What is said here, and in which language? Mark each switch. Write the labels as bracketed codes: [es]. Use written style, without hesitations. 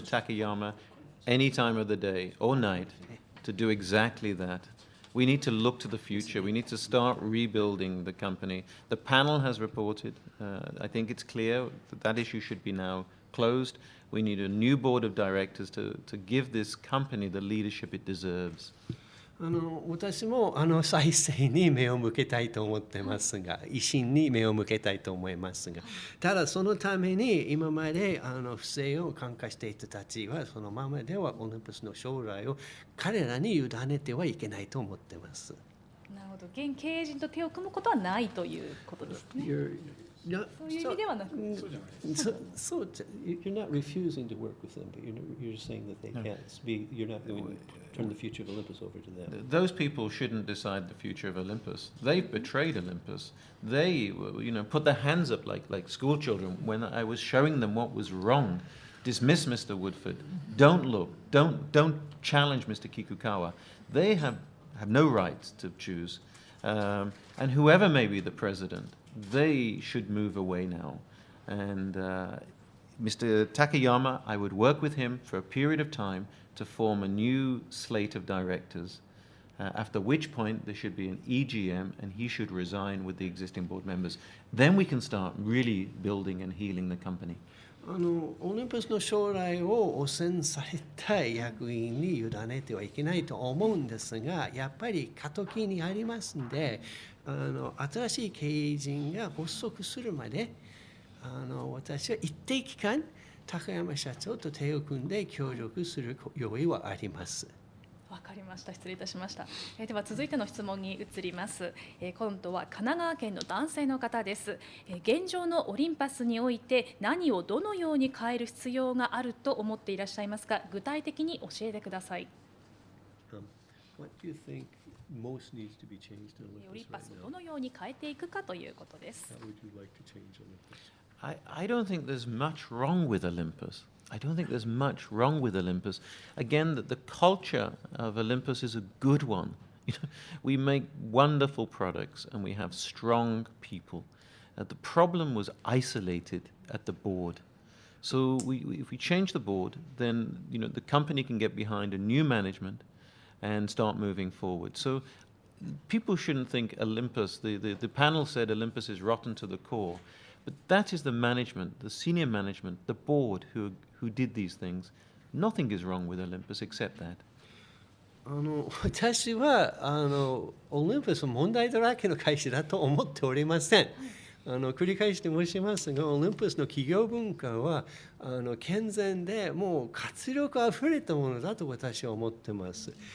[en] Takayama any time of the day or night to do exactly that. We need to look to the future. We need to start rebuilding the company. The panel has reported. I think it's clear that that issue should be now closed. We need a new board of directors to give this company the leadership it deserves. [ja] 私も再生に目を向けたいと思ってますが、維新に目を向けたいと思いますが、ただそのために今まで不正を看過していた人たちはそのままではオリンパスの将来を彼らに委ねてはいけないと思ってます。なるほど、現経営陣と手を組むことはないということですね。そういう意味ではなく、 [en] そう、you're not refusing to work with them, but you're saying that they can't be. You're not going to turn the future of Olympus over to them. Those people shouldn't decide the future of Olympus. They've betrayed Olympus. They, put their hands up like school children when I was showing them what was wrong. Dismiss Mr. Woodford. Don't look. Don't challenge Mr. Kikukawa. They have no right to choose. And whoever may be the president, they should move away now. And Mr. Takayama, I would work with him for a period of time to form a new slate of directors, after which point there should be an EGM and he should resign with the existing board members. Then we can start really building and healing the company. [ja] オリンパスの将来を汚染された役員に委ねてはいけないと思うんですが、やっぱり過渡期にありますので、新しい経営陣が発足するまで私は一定期間高山社長と手を組んで協力する用意はあります。わかりました。失礼いたしました。では続いての質問に移ります。今度は神奈川県の男性の方です。現状のオリンパスにおいて何をどのように変える必要があると思っていらっしゃいますか。具体的に教えてください。 [en] What do you think most needs to be changed in Olympus right now? [ja] オリンパスをどのように変えていくかということです。 [en] How would you like to change Olympus? I don't think there's much wrong with Olympus. I don't think there's much wrong with Olympus. Again, the culture of Olympus is a good one. We make wonderful products and we have strong people. The problem was isolated at the board. So if we change the board, then the company can get behind a new management and start moving forward. So people shouldn't think Olympus, the panel said Olympus is rotten to the core. But that is the management, the senior management, the board who did these things. Nothing is wrong with Olympus except that. [ja] 私はオリンパスは問題だらけの会社だと思っておりません。繰り返して申しますが、オリンパスの企業文化は健全でもう活力あふれたものだと私は思っています。